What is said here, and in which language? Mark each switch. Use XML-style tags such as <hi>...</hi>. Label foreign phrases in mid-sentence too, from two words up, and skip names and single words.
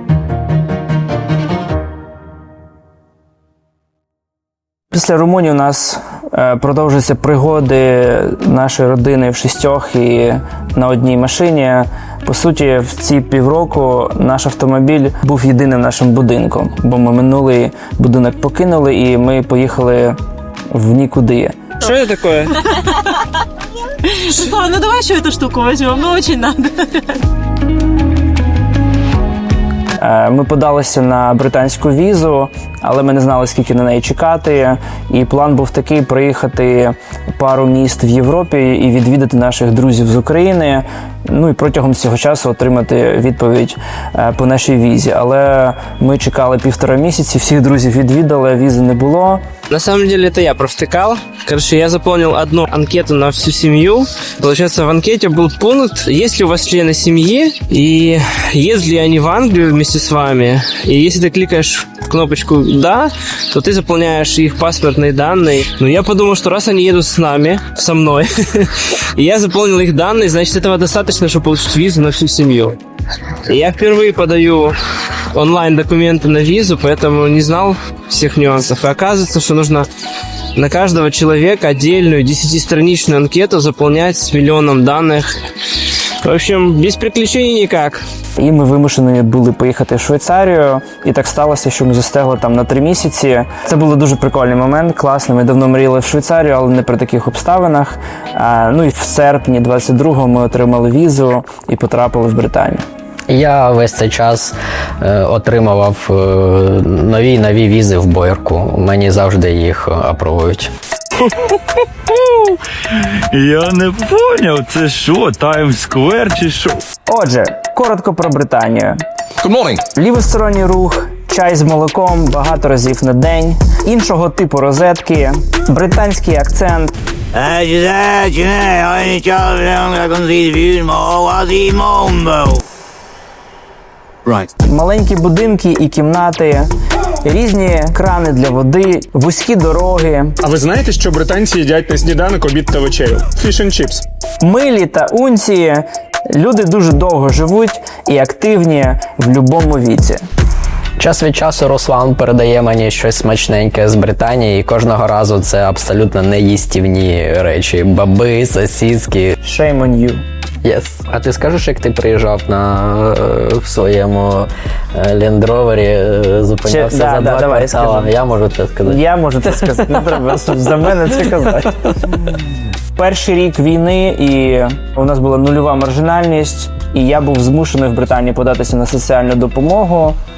<uk>Після Румунії у нас продовжуються пригоди нашої родини в шістьох і на одній машині. По суті, в ці півроку наш автомобіль був єдиним нашим будинком, бо ми минулий будинок покинули і ми поїхали в нікуди. Що це таке?</uk> <ru>Ну давай еще эту штуку возьмем, ну очень надо.</ru> <uk>Ми подалися на британську візу, але ми не знали, скільки на неї чекати. І план був такий – проїхати пару міст в Європі і відвідати наших друзів з України. Ну і протягом цього часу отримати відповідь по нашій візі. Але ми чекали 1,5 місяці, всіх друзів відвідали, візи не було.</uk> <ru>На самом деле это я провтыкал. Короче, я заполнил одну анкету на всю семью. Получается, в анкете был пункт, есть ли у вас члены семьи и ездили они в Англию вместе с вами. И если ты кликаешь кнопочку «Да», то ты заполняешь их паспортные данные. Но я подумал, что раз они едут с нами, со мной, и я заполнил их данные, значит, этого достаточно, чтобы получить визу на всю семью. И я впервые подаю онлайн документы на визу, поэтому не знал всех нюансов. И оказывается, что нужно на каждого человека отдельную 10-страничную анкету заполнять с миллионом данных. В общем, без приключений никак.</ru> <uk>І ми вимушені були поїхати в Швейцарію. І так сталося, що ми застигли там на 3 місяці. Це був дуже прикольний момент, класний. Ми давно мріяли в Швейцарію, але не при таких обставинах. Ну і в серпні 22-го ми отримали візу і потрапили в Британію. Я весь цей час отримував нові візи в Бойрку. Мені завжди їх апровують. Я не поняв, це що, Таймс-сквер чи що? Отже, коротко про Британію.</uk> <en>Good morning.</en> <uk>Лівосторонній рух, чай з молоком багато разів на день, іншого типу розетки, британський акцент, маленькі будинки і кімнати, різні крани для води, вузькі дороги, А ви знаєте, що британці їдять на сніданок, обід та вечерю?</uk> <en>Fish and chips.</en> <uk>милі та унції. Люди дуже довго живуть і активні в будь-якому віці. Час від часу Руслан передає мені щось смачненьке з Британії, і кожного разу це абсолютно неїстівні речі. Баби, сосиски.</uk> <en>Shame on you. Yes.</en> <uk>А ти скажеш, як ти приїжджав в своєму лендровері, зупинявся</uk> <ru>Да,</ru> <uk>за 2 давай, квартала? скажи. Я можу це сказати. Я можу це сказати, не треба за мене це казати. Перший рік війни, і у нас була нульова маржинальність, і я був змушений в Британії податися на соціальну допомогу.</uk>